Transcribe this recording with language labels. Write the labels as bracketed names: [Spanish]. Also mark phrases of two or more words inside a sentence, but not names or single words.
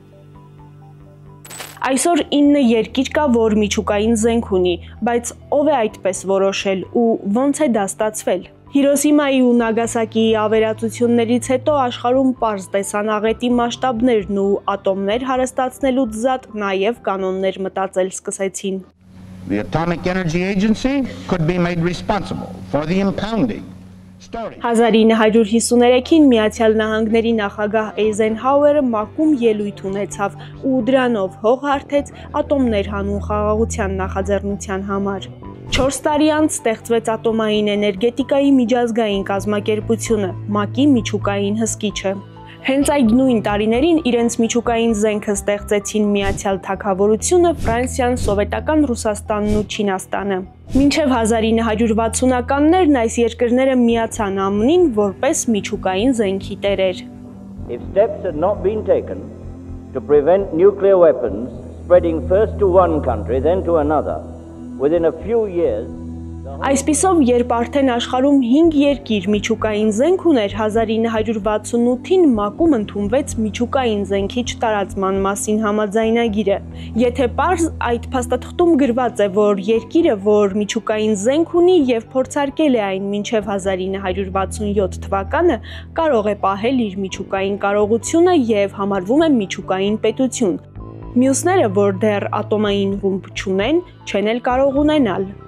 [Armenian] Այսօր 9 երկիր կա, որ միջուկային զենք ունի, բայց ով է այդպես որոշել ու ոնց է դա ստացվել։ Հիրոսիմայի ու Նագասակիի ավերածություններից հետո աշխարհում պարզ տեսան աղետի մասշտաբներն ու ատոմներ հարստացնելուց զատ նաև կանոններ մտածել սկսեցին։ [English] The Atomic Energy Agency could be made responsible for the impounding. [Armenian] 1953-ին Միացյալ Նահանգների նախագահ Էյզենհաուերը մակում ելույթ ունեցավ ու դրանով հող հարթեց ատոմներ հանուն խաղաղության նախաձեռնության համար։ 4 տարի անց ստեղծվեց ատոմային էներգետիկայի միջազգային կազմակերպությունը, ՄԱԿ-ի միջուկային հսկիչը։ Հենց այդ նույն տարիներին իրենց միջուկային զենքը ստեղծեցին Միացյալ Թագավորությունը, Ֆրանսիան, Սովետական Ռուսաստանն ու Չինաստանը։ Մինչև 1960-ականներն այս երկրները միացան ԱՄՆ-ին որպես միջուկային զենքի տերեր։ [English] If steps had not been taken to prevent nuclear weapons spreading first to one country then to another, within a few years. [Armenian] Այսպիսով, երբ արդեն աշխարհում 5 երկիր միջուկային զենք ուներ, 1968-ին ՄԱԿ-ում ընդունվեց միջուկային զենքի չտարածման մասին համաձայնագիրը։ Եթե պարզ այդ փաստաթղթում գրված է, որ երկիրը, որ միջուկային զենք ունի եւ փորձարկել է այն մինչև 1967 թվականը, կարող է պահել իր միջուկային կարողությունը եւ համարվում է միջուկային պետություն։ Մյուսները, որ դեռ ատոմային ռումբ չունեն, չեն էլ կարող ունենալ։